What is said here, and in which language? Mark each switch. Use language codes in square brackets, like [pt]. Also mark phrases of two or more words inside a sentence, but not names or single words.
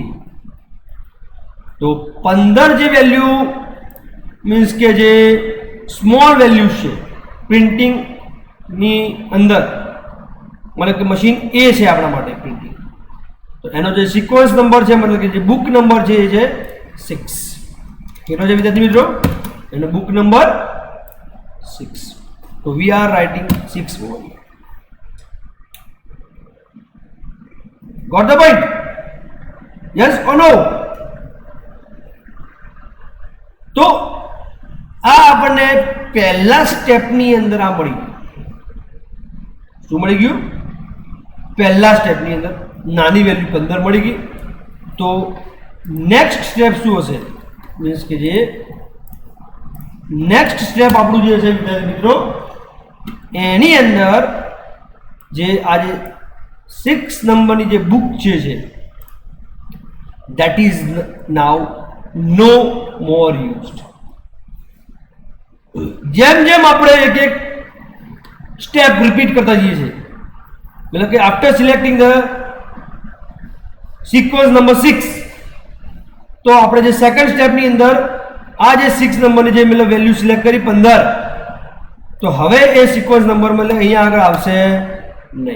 [gu] તો 15 જે વેલ્યુ મીન્સ કે જે [en] small values [gu] છે પ્રિન્ટિંગની અંદર, મતલબ કે મશીન એ છે આપણા માટે પ્રિન્ટિંગ, તો એનો જે [en] sequence number [gu] છે, મતલબ કે જે [en] book number [gu] છે એ છે 6. કેટલો છે વિદ્યાર્થી મિત્રો? એનો [en] book number [gu] 6. [en] તો we are writing 6 over here. Got the point? Yes or no? [gu] તો આ આપણને પહેલા સ્ટેપની અંદર આ મળી ગયું. શું મળી ગયું? પહેલા સ્ટેપની અંદર નાની વેલ્યુ 15 મળી ગઈ. તો [en] next step [gu] શું હશે? મીન્સ કે જે [en] next step [gu] આપણું જે છે વિદ્યાર્થી મિત્રો, એની અંદર જે આજે 6 નંબરની જે બુક છે [en] that is now no more used. [gu] જેમ જેમ આપણે એક એક [en] step repeat [gu] કરતા જઈએ છીએ, મતલબ કે [en] after selecting the sequence number 6, [gu] તો આપણે જે [en] second stepની [gu] અંદર આ જે 6 નંબરની જે મતલબ [en] value select [gu] કરી 15, તો હવે એ [en] sequence number [gu] મતલબ અહીંયા આગળ આવશે નહીં.